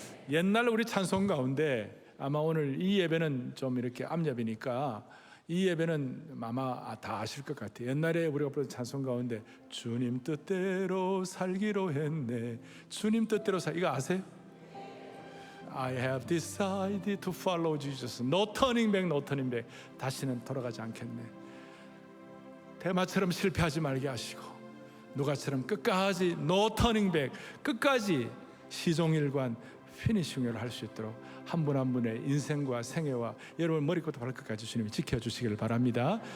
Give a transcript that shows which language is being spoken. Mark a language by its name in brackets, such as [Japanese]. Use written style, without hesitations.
[Korean] 옛날 우리 찬송 가운데 아마 오늘 이 예배는 좀 이렇게 암예배니까 이 예배는 아마 다 아실 것 같아요. 옛날에 우리가 부르던 찬송 가운데 주님 뜻대로 살기로 했네. 주님 뜻대로 이거 아세요? [English] I have decided to follow Jesus. No turning back, no turning back. [Korean] 다시는 돌아가지 않겠네. 대마처럼 실패하지 말게 하시고 누가처럼 끝까지 [English] no turning back, [Korean] 끝까지 시종일관 피니싱을 할 수 있도록 한 분 한 분의 인생과 생애와 여러분 머리부터 발끝까지 주님이 지켜주시기를 바랍니다.